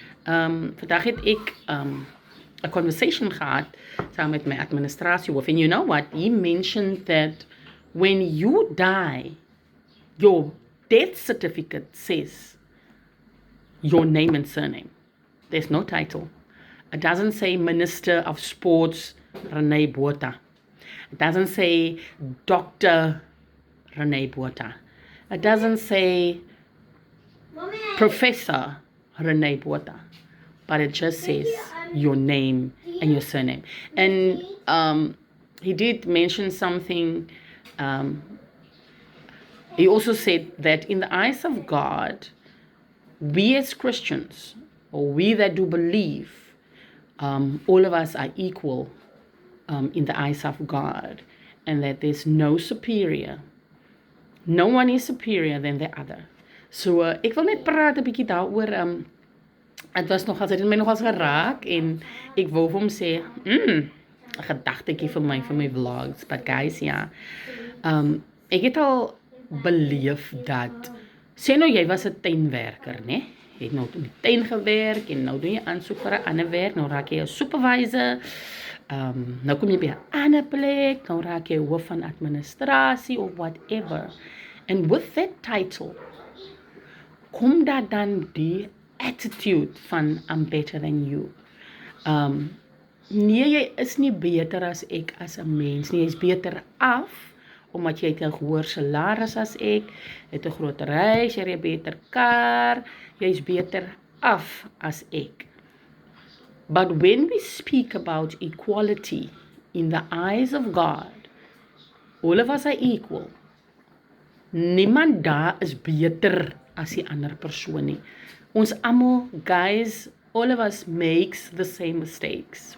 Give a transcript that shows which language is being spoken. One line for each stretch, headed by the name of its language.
Afrikaans: Vandag het ek 'n conversation gehad saam met my administratiehoof.
English: And you know what? He mentioned that when you die, your death certificate says your name and surname. There's no title. It doesn't say Minister of Sports Renee Botha. It doesn't say Dr. Renee Botha. It doesn't say Professor Renee Botha. But it just says your name and your surname. And he did mention something. He also said that in the eyes of God, we as Christians, or we that do believe, all of us are equal in the eyes of God, and that there's no superior. No one is superior than the other.
Afrikaans: So ek wil net praat 'n bietjie daaroor. Het was nog, het my nogals geraak en ek wou vir hom sê, 'n gedagtetjie vir my vlogs.
English: But guys,
Afrikaans: ja. Ek het al beleef dat, sê nou jy was 'n tuinwerker, né? Jy het nou in die tuin gewerk en nou doen jy aansoek vir 'n ander werk, nou raak jy 'n supervisor. Nou kom jy by 'n ander plek, nou raak jy hoof van administrasie of whatever.
English: And with that title,
Afrikaans: kom daar dan die
English: attitude van I'm better than you.
Afrikaans: Nee, jy is nie beter as ek as 'n mens nie. Jy is beter af omdat jy het 'n hoër salaris as ek, het 'n groter huis, jy het 'n beter kar, jy is beter af as ek.
English: But when we speak about equality in the eyes of God, all of us are equal.
Afrikaans: Niemand daar is beter as die ander persoon nie. Ons almal,
English: guys, all of us makes the same mistakes.